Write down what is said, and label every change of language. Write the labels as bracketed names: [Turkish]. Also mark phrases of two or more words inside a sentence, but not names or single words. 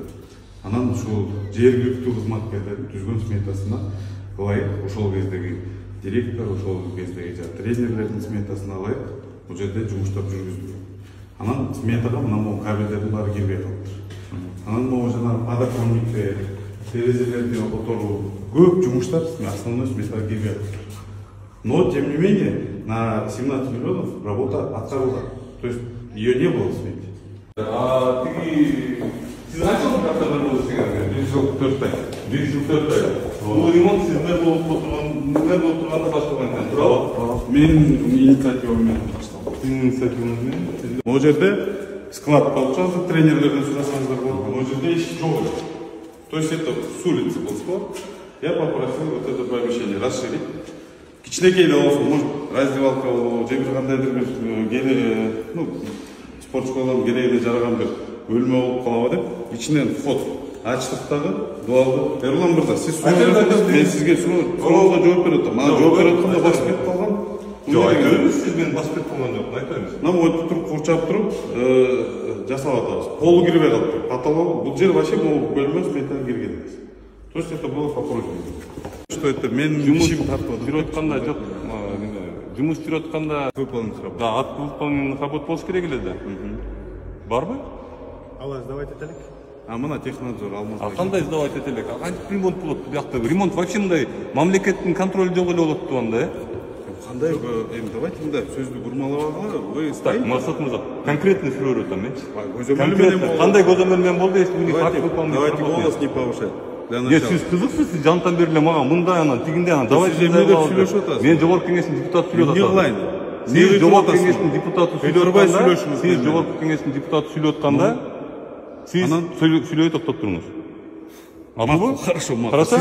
[Kyrgyz] Анан ушул жергиликтүү кызматкерлердин түзгөн сметасына ылайык ошол кездеги директор, ошол кездеги тренерлердин сметасына ылайык бул жерде жумуштар жүргүздүк. Анан сметага мына кабелдердин баары кирбей калыптыр. Анан могу жанагы подоконниктер, терезелерди которуу көп жумуштар основной сметага кирбей калыптыр. [Russian] Но тем не менее на 17 миллионов работа открылась. То есть ее не было в смете. А ты знаешь, как это было сегодня? [Kyrgyz] 104 ай. 104 ай. Ну, ремонт сиздер болуп турганда башталган экен, туурабы? Менин инициативам менен башталган. Инициативаңыз менен? Могу жерде [Russian] склад получался, [Kyrgyz] тренерлерден сурасаңыздар болот. Могу жерде эшик жок. [Russian] То есть это с улицы был склад. Я попросил вот это помещение расширить. [Kyrgyz] Кичинекей да болсо, [Russian] может, раздевалка [Kyrgyz] болобу, же бир кандайдыр бир спорт школалардын керегине жараган бир бөлмө болуп калабы деп, ичинен вход ачтык дагы, дуалды. Эрлан мырза, сиз мен сизге суроого жооп берип атам. Мага жооп берип атканда басып кетип калган. Жок, айтыңыз, сиз мени басып кетип калган жок, айтыңыз. Мына монтип туруп, курчап туруп, жасап атабыз. Полу кирбей калыптыр. Потолок, бул жер вообще могу бөлмө сметага кирген эмес. [Russian] То есть это было по просьбе. Что это [Kyrgyz] мен ишим тартып жүрүп атканда жок, жумуш жүрүп атканда [Russian] выполнить работу. [Kyrgyz] да, [Russian] от выполненных работ [Kyrgyz] болуш керек эле да. Барбы? Алла сдавать этелик. Мына технадзор алмаз. Кандай сдавать этелик? Кантип ремонт болот бу жакта? Ремонт вообще мындай мамлекеттин контролу жок эле болот турганда, Кандай эми давайте мындай сөздү бурмалабагыла. [Russian] Вы [Kyrgyz] Так, Масат мырза, конкретный суроо берип атам менчи. көзөмөл менен Кандай көзөмөл менен болду? [Russian] Факт выполнить. Давайте голос не повышать. Нет, [Kyrgyz] сиз кызыксыз, жантан бери эле мага мындай анан тигиндей анан давайте эмне деп сүйлөшүп атасыз? Мен жогорку кеңештин депутаты сүйлөп Эмне атам. кылайын? Сиз жогорку кеңештин депутаты сүйлөп Өйдөрбай атканда, сүйлөшүңүз. сиз жогорку кеңештин депутаты сүйлөп атканда, сиз сүйлөбөй токтоп туруңуз. Абы? [Russian] Хорошо.